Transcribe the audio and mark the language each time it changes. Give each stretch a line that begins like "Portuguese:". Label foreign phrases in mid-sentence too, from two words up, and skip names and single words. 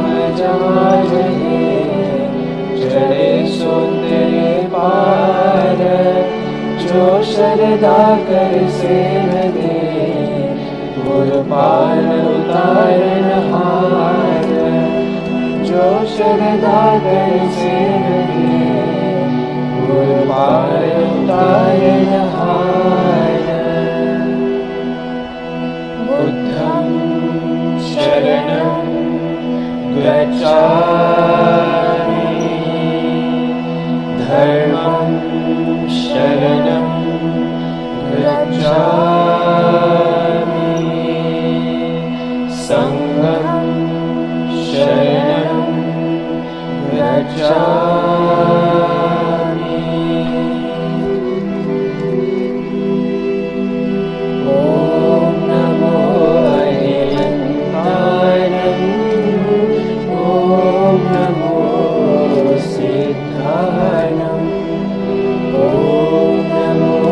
Hindi: जहाँ रहे, चढ़े सो तेरे पार, जो शरदा कर सेव दे, गुरु पार उतारन हार, जो शरदा कर सेव दे, गुरु पार उतारन हार.
Pali: बुद्धं शरणं गच्छामि, धर्मं शरणं गच्छामि, संघं शरणं गच्छामि.
Prakrit languages: ॐ नमो अरिहन्ताय, ॐ नमो सिद्धाय, ॐ नमो